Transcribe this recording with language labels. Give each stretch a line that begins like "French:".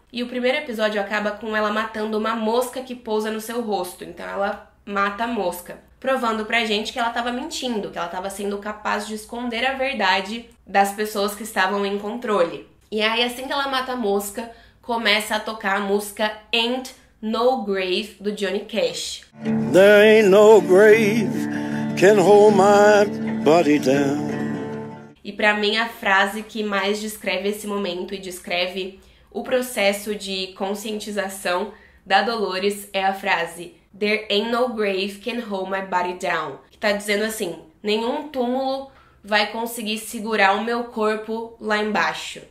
Portuguese: E o primeiro episódio acaba com ela matando uma mosca que pousa no seu rosto, então ela mata a mosca, provando pra gente que ela tava mentindo, que ela tava sendo capaz de esconder a verdade das pessoas que estavam em controle. E aí, assim que ela mata a mosca, começa a tocar a música Ain't No Grave, do Johnny Cash.
English: There ain't no grave can hold my body down.
Portuguese: E pra mim, a frase que mais descreve esse momento e descreve o processo de conscientização da Dolores é a frase
English: There ain't no grave can hold my body down.
Portuguese: Que tá dizendo assim, nenhum túmulo vai conseguir segurar o meu corpo lá embaixo.